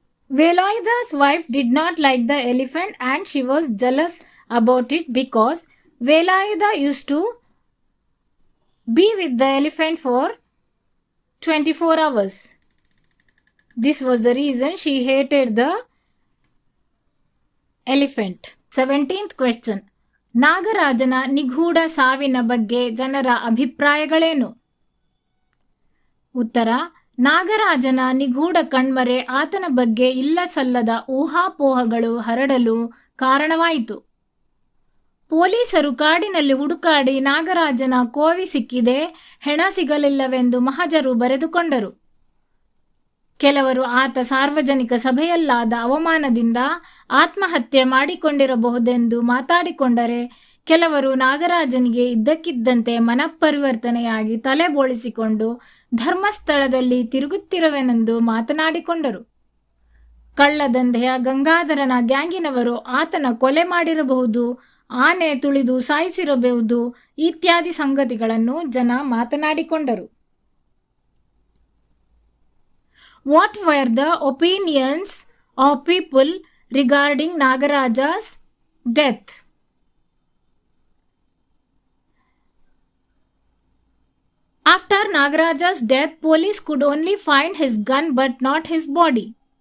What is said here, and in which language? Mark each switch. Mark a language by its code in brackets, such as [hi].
[en] Velayudha's wife did not like the elephant and she was jealous about it because Velayudha used to be with the elephant for 24 hours. This was the reason she hated the elephant. 17th question. [kn] ನಾಗರಾಜನ ನಿಗೂಢ ಸಾವಿನ ಬಗ್ಗೆ ಜನರ ಅಭಿಪ್ರಾಯಗಳೇನು? ಉತ್ತರ. ನಾಗರಾಜನ ನಿಗೂಢ ಕಣ್ಮರೆ ಆತನ ಬಗ್ಗೆ ಇಲ್ಲಸಲ್ಲದ ಊಹಾಪೋಹಗಳು ಹರಡಲು ಕಾರಣವಾಯಿತು. ಪೊಲೀಸರು ಕಾಡಿನಲ್ಲಿ ಹುಡುಕಾಡಿ ನಾಗರಾಜನ ಕೋವಿ ಸಿಕ್ಕಿದೆ, ಹೆಣ ಸಿಗಲಿಲ್ಲವೆಂದು ಮಹಜರು ಬರೆದುಕೊಂಡರು. ಕೆಲವರು ಆತ ಸಾರ್ವಜನಿಕ ಸಭೆಯಲ್ಲಾದ ಅವಮಾನದಿಂದ ಆತ್ಮಹತ್ಯೆ ಮಾಡಿಕೊಂಡಿರಬಹುದೆಂದು ಮಾತಾಡಿಕೊಂಡರೆ, ಕೆಲವರು ನಾಗರಾಜನಿಗೆ ಇದ್ದಕ್ಕಿದ್ದಂತೆ ಮನಪರಿವರ್ತನೆಯಾಗಿ ತಲೆ ಬೋಳಿಸಿಕೊಂಡು ಧರ್ಮಸ್ಥಳದಲ್ಲಿ ತಿರುಗುತ್ತಿರುವೆನೆಂದು ಮಾತನಾಡಿಕೊಂಡರು. ಕಳ್ಳದಂಧೆಯ ಗಂಗಾಧರನ ಗ್ಯಾಂಗಿನವರು ಆತನ ಕೊಲೆ ಮಾಡಿರಬಹುದು, ಆನೆ ತುಳಿದು ಸಾಯಿಸಿರಬಹುದು ಇತ್ಯಾದಿ ಸಂಗತಿಗಳನ್ನು ಜನ ಮಾತನಾಡಿಕೊಂಡರು. [en] What were the opinions of people regarding Nagaraja's death? After Nagaraja's death, police could only find his gun but not his body.